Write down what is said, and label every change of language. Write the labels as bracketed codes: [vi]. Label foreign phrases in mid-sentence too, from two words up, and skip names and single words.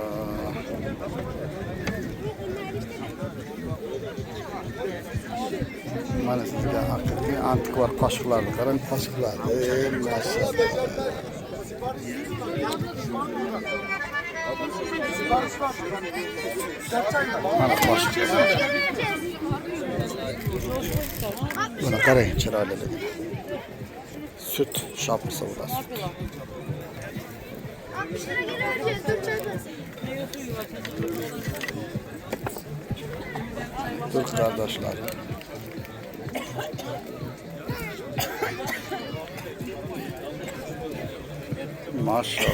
[uz] Mana sizga haqiqiy antikvar qoshiqlarni qarang, qoshiqlar. Maşallah. Mana qoshiq. Buna qarang, chiroylilik. [tr] Süt şapkası bu da süt. 60 lira geri vereceğiz. Dur çözün. Türk kardeşler. Maşallah.